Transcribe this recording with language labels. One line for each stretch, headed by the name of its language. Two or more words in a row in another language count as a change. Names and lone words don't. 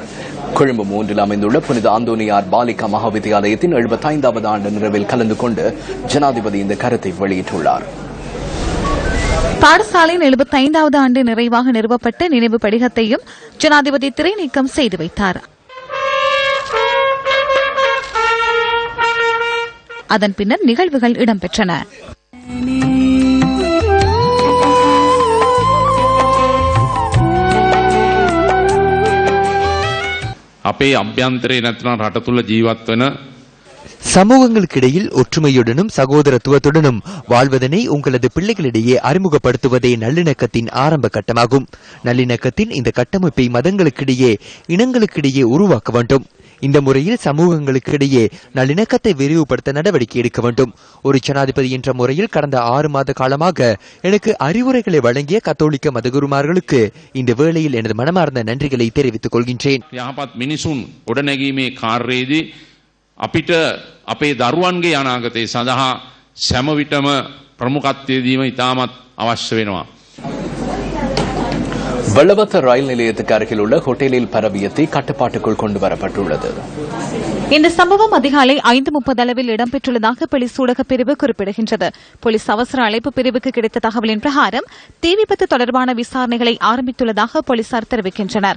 Tamil: கொழும்பு 3 அமைந்துள்ள புனித அந்தோனியார் பாலிகா மகாவித்தியாலயத்தின் 75வது ஆண்டு நிறைவில் கலந்து கொண்டு ஜனாதிபதி இந்த கருத்தை வெளியிட்டுள்ளார். பாடசாலையின் 75வது ஆண்டு நிறைவாக நிறுவப்பட்ட நினைவு படிகத்தையும் ஜனாதிபதி திரை நீக்கம் செய்து வைத்தார். அதன் பின்னர் நிகழ்வுகள் இடம்பெற்றன.
Sinhala: අපේ අභ්‍යන්තරේ නැත්නම් රට තුල ජීවත් වෙන
Tamil: சமூகங்களுக்கிடையில் ஒற்றுமையுடனும் சகோதரத்துவத்துடனும் வாழ்வதனை உங்களது பிள்ளைகளிடையே அறிமுகப்படுத்துவதே நல்லிணக்கத்தின் ஆரம்ப கட்டமாகும். நல்லிணக்கத்தின் இந்த கட்டமைப்பை மதங்களுக்கிடையே இனங்களுக்கிடையே உருவாக்க வேண்டும். இந்த முறையில் சமூகங்களுக்கிடையே நல்லிணக்கத்தை விரிவுபடுத்த நடவடிக்கை எடுக்க வேண்டும். ஒரு ஜனாதிபதி என்ற முறையில் கடந்த 6 மாத காலமாக எனக்கு அறிவுரைகளை வழங்கிய கத்தோலிக்க மதகுருமார்களுக்கு இந்த வேளையில் எனது மனமார்ந்த நன்றிகளை தெரிவித்துக் கொள்கின்றேன்.
Sinhala: යහපත් මිනිසුන් ගොඩනැගීමේ කාර්යයේදී අපිට අපේ දරුවන්ගේ අනාගතය සඳහා සෑම විටම ප්‍රමුඛත්වය දීම ඉතාමත් අවශ්‍ය වෙනවා.
Tamil: வெள்ளவத்த ரயில் நிலையத்துக்கு அருகில் உள்ள ஹோட்டலில் பரவிய தீ கட்டுப்பாட்டுக்குள் கொண்டு வரப்பட்டுள்ளது. இந்த சம்பவம் அதிகாலை 5:30 அளவில் இடம்பெற்றுள்ளதாக போலீஸ் ஊடகப் பிரிவு குறிப்பிடுகின்றது. போலீஸ் அவசர அழைப்பு பிரிவுக்கு கிடைத்த தகவலின் பிரகாரம் தீ விபத்து தொடர்பான விசாரணைகளை ஆரம்பித்துள்ளதாக போலீசார் தெரிவிக்கின்றனர்.